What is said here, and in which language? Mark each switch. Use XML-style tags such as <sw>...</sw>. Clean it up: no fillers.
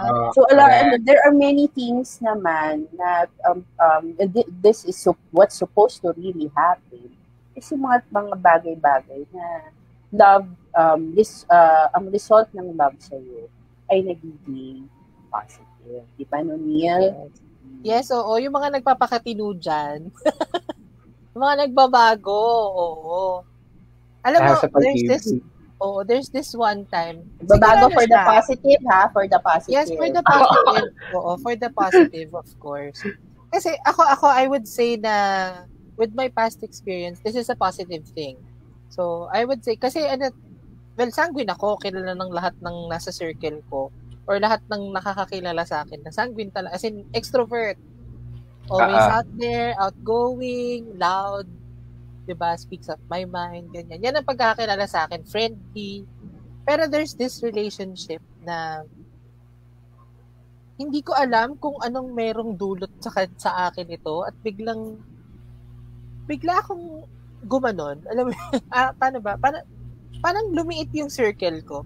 <en>So there are many things naman na this is what's supposed to really happen.</en> <tl>Kasi mga bagay-bagay na love, ang result ng love sa'yo ay nagiging positive. Di ba, no, Neil?</tl> <en>Yes, oo.</en> <tl>Yung mga nagpapakatino dyan. Yung mga nagbabago, oo.</tl> <en>Alam mo, there's this one time. Babago for the positive, ha? For the positive. Yes, for the positive. Oo, for the positive, of course. Kasi ako, I would say na with my past experience, this is a positive thing.</en> <tl>So, I would say, kasi sanguine ako, kilala ng lahat ng nasa circle ko, or lahat ng nakakakilala sa akin, na sanguine talaga, as in, extrovert.</tl> <en>Always out there, outgoing, loud, diba, speaks of my mind, ganyan.</en> <tl>Yan ang pagkakakilala sa akin, friendly. Pero there's this relationship na hindi ko alam kung anong merong dulot sa akin ito, at bigla akong gumanon. Alam mo, paano ba? Parang lumiit yung circle ko.</tl>